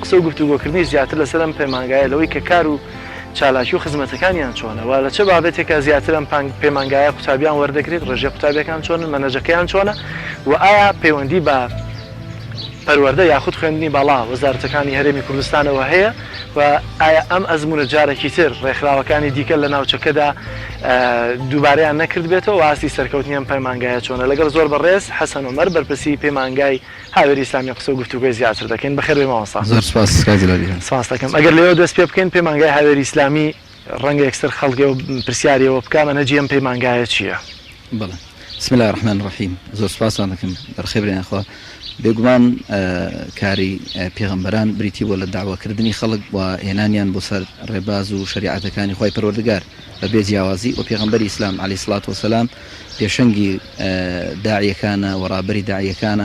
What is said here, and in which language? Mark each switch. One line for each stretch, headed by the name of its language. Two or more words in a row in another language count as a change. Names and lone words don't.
Central Kurdish: و گفتوگۆکردنی زیاتر لەسەر ئەم پەیمانگایە لەوەی کە کار و چالاکی و خزمەتەکانیان چۆنەوە لە چه بابێتێکە زیاتر ئەم پەیمانگایە قوتابیان وەردەگرێت ڕێژەی قوتابیەکان چۆنن مەنەجەکەیان چۆنە و ئایا پەیوەندی بە پەروەردە یاخود خوێندنی باڵا وەزارەتەکانی هەرێمی کوردستانەوە هەیە و ئایا ئەم ئەزمونە جارێکی تر ڕێکخراوەکانی دیکە لە ناوچەکەدا دووبارەیان نەکرد بێتەوە واسی سەرکەوتنی ئەم پەیمانگایە چۆنە. لەگەڵ زۆر بەڕێز حەسەن عومەر بەرپرسی پەیمانگای هاوێری ئیسلامی قسە و گفتوگۆی زیاتر دەکەین. بەخێر بێ مامۆستا. زۆر سپاس کاتی لەبیرن. سپاس دەکەم. ئەگەر لێوە دەست پێ بکەین پەیمانگای هاوێری ئیسلامی ڕەنگە یەکسەر خەڵکی و پرسیاریەوە بکە مەنهەجی ئەم پەیمانگایە چییە؟ بەڵێ.
Arabic: بسم الله الرحمن الرحیم.
Central Kurdish: زۆر سپاسان دەکەم بەرخێبرێن خوا. بێگومان کاری پێغەمبەران بریتی بۆ لە داواکردنی خەڵک و هێنانیان بۆ سەر ڕێباز و شریعەتەکانی خۆی پەروەردگار بە بێ جیاوازی و پێغەمبەری ئیسلام
Arabic: عەلەیهی سڵات وەسەلام
Central Kurdish: پێشەنگی داعیەکانە و ڕابەری داعیەکانە.